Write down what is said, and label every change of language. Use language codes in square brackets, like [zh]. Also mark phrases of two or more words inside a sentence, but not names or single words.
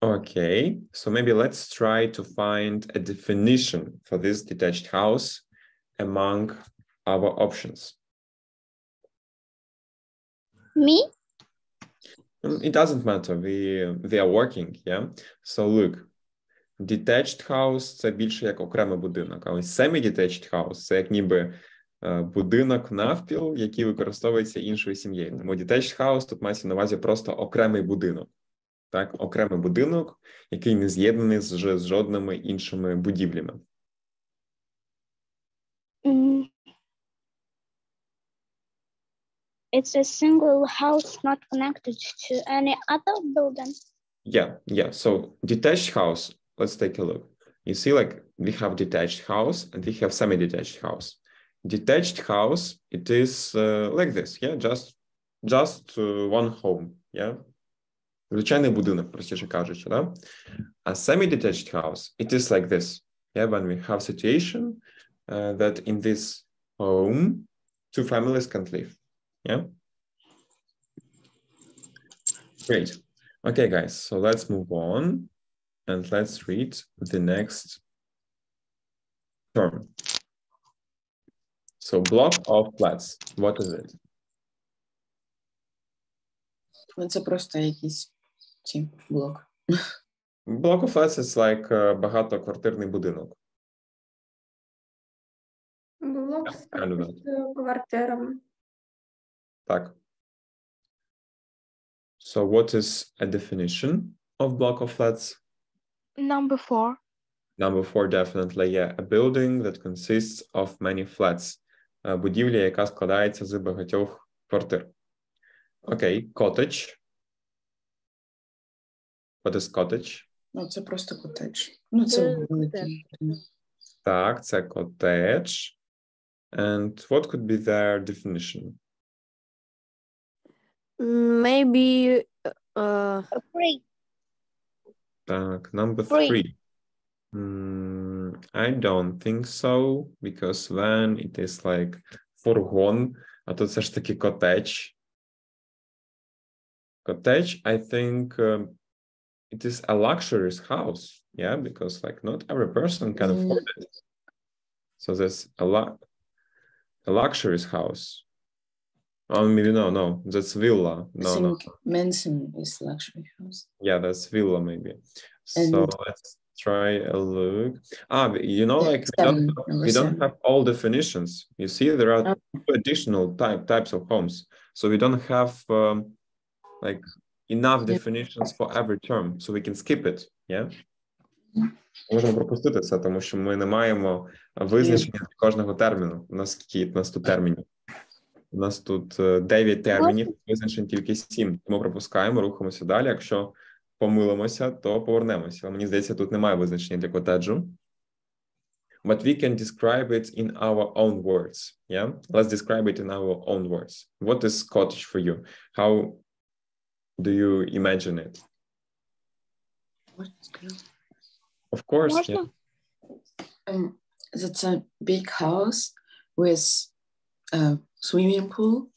[en] Okay, so maybe let's try to find a definition for this detached house among our options. Me? It doesn't matter, we are working, yeah? So look, detached house – [uk] це більше як окремий будинок, а ось [en] semi-detached house – [uk] це як ніби будинок навпіл, який використовується іншою сім'єю. Тому [en] detached house [uk] тут мається на увазі просто окремий будинок. Так, окремий будинок, який не з'єднаний з жодними іншими будівлями. [en] It's a single house not connected to any other building. Yeah. So detached house, let's take a look. You see, like we have detached house and we have semi-detached house. Detached house, it is like this, yeah, just one home, yeah. [uk] Звичайний будинок, простіше кажучи, да? [en] A semi-detached house, it is like this, yeah, when we have situation that in this home, two families can live, yeah. Great. Okay, guys, so let's move on and let's read the next term. So block of flats, what is it? [uk] Це просто якийсь блок. [en] Block of flats is like [uk] багатоквартирний будинок. Блок з [en] kind of that. [uk] квартирами. Так. [en] So what is a definition of block of flats? Number 4. Number 4, definitely, yeah. A building that consists of many flats. [uk] Будівля, яка складається з багатьох квартир. Окей, [en] cottage. What is cottage? [uk] Це просто котедж. Це великий. Так, це cottage. [en] And what could be their definition? Maybe Free. [uk] Так, number [en] Free. 3. I don't think so, because then it is like [uk] фургон, а тут все ж таки cottage. [en] Cottage, I think it is a luxurious house, yeah, because like not every person can afford it. So there's a luxurious house. Oh, maybe no, that's villa. No. Mansion is luxury house. Yeah, that's villa maybe. So let's try a look. You know, like we don't have all definitions. You see, there are two additional types of homes. So we don't have like enough definitions for every term, so we can skip it, yeah? [uk] Можемо пропустити це, тому що ми не маємо визначення для кожного терміну. У нас тут термінів? У нас тут 9 термінів, визначень тільки 7. Тому пропускаємо, рухаємося далі. Якщо помилимося, то повернемося. Але мені здається, тут немає визначення для котеджу. [en] But we can describe it in our own words, yeah? Let's describe it in our own words. What is cottage for you? How do you imagine it? Of course, yeah. That's a big house with a swimming pool.